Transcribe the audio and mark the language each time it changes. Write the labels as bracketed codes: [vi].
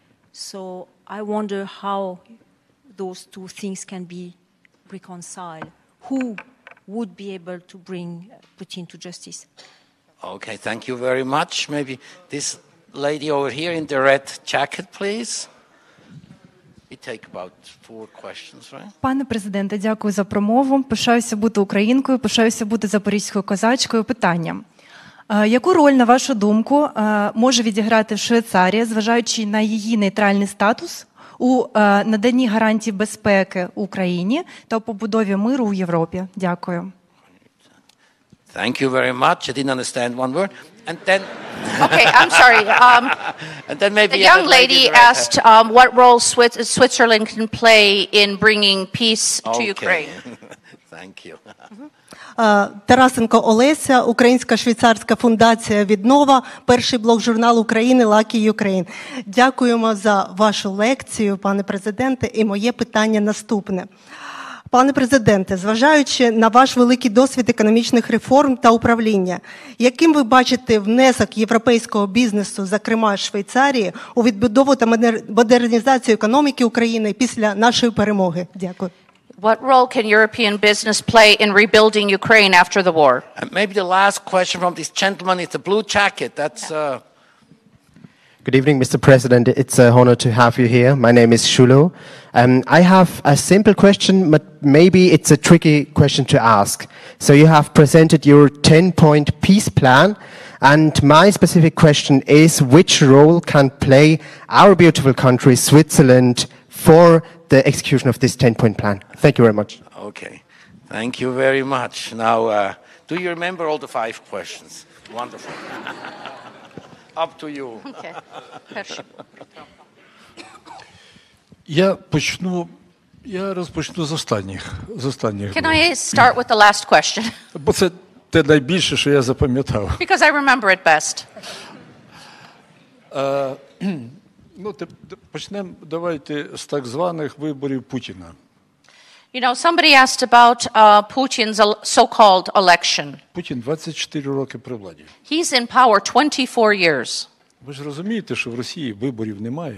[en] So I wonder how those two things can be reconciled. Who would be able to bring Putin to justice? Okay, thank you very much. Maybe this lady over here in the red jacket, please. It take about 4 questions, right? [uk] Пане президенте, дякую за промову. Пишаюся бути українкою, пишаюся бути запорізькою козачкою. Питання. Яку роль, на вашу думку, може відіграти Швейцарія, зважаючи на її нейтральний статус у наданні гарантій безпеки Україні та у побудові миру у Європі? Дякую. [en] Thank you very much. I didn't understand one word. And then... Okay, I'm sorry. and then maybe The young lady asked what role Switzerland can play in bringing peace to Ukraine. Thank you. [uk] Тарасенко Олеся, Українська швейцарська фундація «Віднова», перший блог журналу України «Lucky Ukraine». Дякуємо за вашу лекцію, пане президенте, і моє питання наступне. Пане президенте, зважаючи на ваш великий досвід економічних реформ та управління, яким ви бачите внесок європейського бізнесу, зокрема Швейцарії, у відбудову та модернізацію економіки України після нашої перемоги? Дякую. [en] What role can European business play in rebuilding Ukraine after the war? Maybe the last question from this gentleman is the blue jacket. That's... Good evening, Mr. President. It's an honor to have you here. My name is Shulo. I have a simple question, but maybe it's a tricky question to ask. So you have presented your 10-point peace plan, and my specific question is, which role can play our beautiful country, Switzerland, for the execution of this 10-point plan? Thank you very much. Okay. Thank you very much. Now, do you remember all the 5 questions? Wonderful. Up to you. Okay. [uk] Я розпочну з останніх. [en] Can I start with the last question? [uk] Бо це те найбільше, що я запам'ятав. [en] Because I remember it best. [uk] Почнемо, давайте, з так званих виборів Путіна. [en] You know, somebody asked about Putin's so-called election. [uk] Путін 24 роки при владі. [en] He's in power 24 years. [uk] Ви ж розумієте, що в Росії виборів немає.